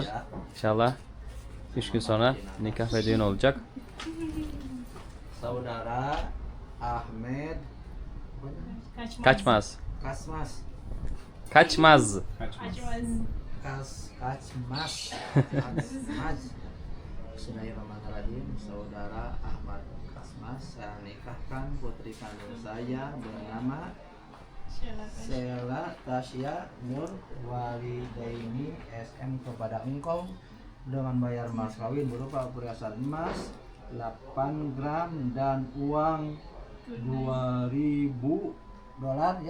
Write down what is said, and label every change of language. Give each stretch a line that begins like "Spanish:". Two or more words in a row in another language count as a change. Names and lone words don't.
Turkish: İnşallah 3 gün sonra nikah ve düğün olacak.
Indonesian: Saudara Ahmed Kaçmaz. Kasmas Kaçmaz. Kasmas Bismillahirrahmanirrahim. Saudara Ahmad Kasmas saya nikahkan putri kandung saya bernama Sela Tasya Nur Walidaini SM kepada engkau dengan bayar mas kawin berupa perhiasan emas 8 gram dan uang $2.000 ya.